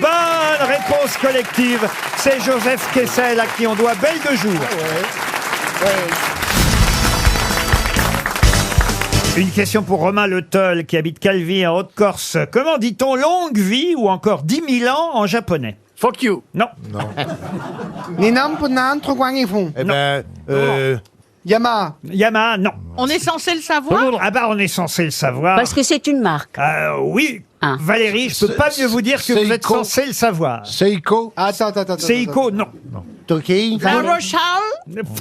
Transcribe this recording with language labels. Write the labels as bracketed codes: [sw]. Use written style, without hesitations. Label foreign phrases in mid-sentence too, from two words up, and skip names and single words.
[fr] Bonne réponse collective. C'est Joseph Kessel à qui on doit Belle de jour. Une question pour Romain Le Toll qui habite Calvi en Haute-Corse. Comment dit-on longue vie ou encore 10 000 ans en japonais? [en] Fuck you. [fr] Non. Ninam, Ponan, Troguang et Fond. Eh ben, Yamaha. Yamaha, non. On est censé le savoir. Ah bah on est censé le savoir. Parce que c'est une marque. Oui. Ah. Valérie, je peux pas mieux vous dire que vous êtes Seiko. censé le savoir. Seiko. Attends. Seiko, non. Tokei. La Rochelle.